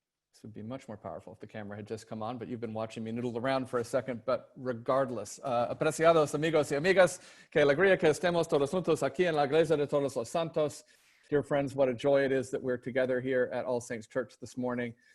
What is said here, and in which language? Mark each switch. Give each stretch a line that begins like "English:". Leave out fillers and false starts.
English: This would be much more powerful if the camera had just come on, but you've been watching me noodle around for a second. But regardless,
Spanish: apreciados amigos y amigas, que alegría que estemos todos juntos aquí en la Iglesia de Todos los Santos.
English: Dear friends, what a joy it is that we're together here at All Saints Church this morning.